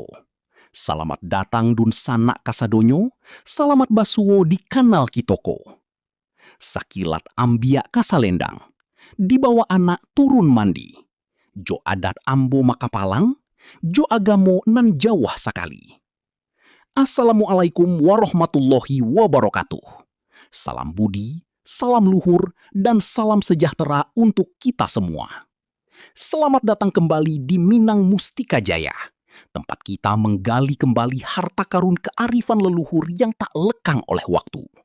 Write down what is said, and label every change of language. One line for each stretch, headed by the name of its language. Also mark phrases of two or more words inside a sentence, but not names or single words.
Minangkabau: Salamat datang dun sanak kasadonyo, salamat basuo di kanal kitoko. Sakilat ambiak kasalendang, dibawa anak turun mandi. Jo adat ambo makapalang, jo agamo nan jauh sekali.
Arabic: Assalamualaikum warahmatullahi wabarakatuh.
Indonesian: Salam budi, salam luhur, dan salam sejahtera untuk kita semua. Selamat datang kembali di Minang Mustika Jaya, tempat kita menggali kembali harta karun kearifan leluhur yang tak lekang oleh waktu.